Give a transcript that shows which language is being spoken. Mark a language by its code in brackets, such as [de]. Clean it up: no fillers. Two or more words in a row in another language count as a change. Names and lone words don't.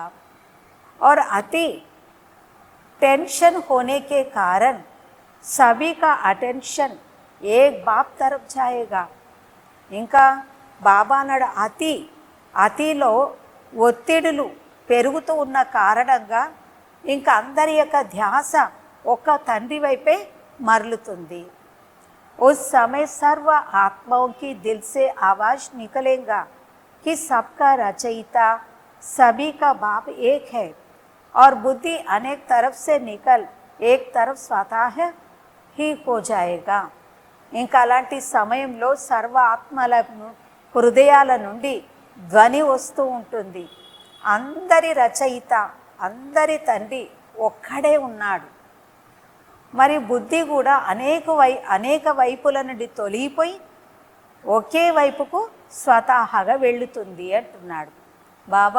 [hi] और अति टेंशन होने के कारण सभी का अटेंशन एक बाप तरफ जाएगा. [te] ఇంకా బాబా అన్నాడు అతిలో ఒత్తిడులు పెరుగుతూ ఉన్న కారణంగా ఇంకా అందరి యొక్క ధ్యాస ఒక్క తండ్రి వైపే మరలుతుంది. [hi] उस समय सर्व आत्माओं की दिल से आवाज निकलेगा कि सबका रचयिता सभी का बाप एक है और बुद्धि अनेक तरफ से निकल एक तरफ स्वतः ही हो जाएगा. [te] ఇంకా అలాంటి సమయంలో సర్వ ఆత్మల హృదయాల నుండి ధ్వని వస్తూ ఉంటుంది, అందరి రచయిత, అందరి తండ్రి ఒక్కడే ఉన్నాడు. మరి బుద్ధి కూడా అనేక వైపుల నుండి తొలగిపోయి ఒకే వైపుకు స్వతహాగా వెళ్ళుతుంది అంటున్నాడు బాబా.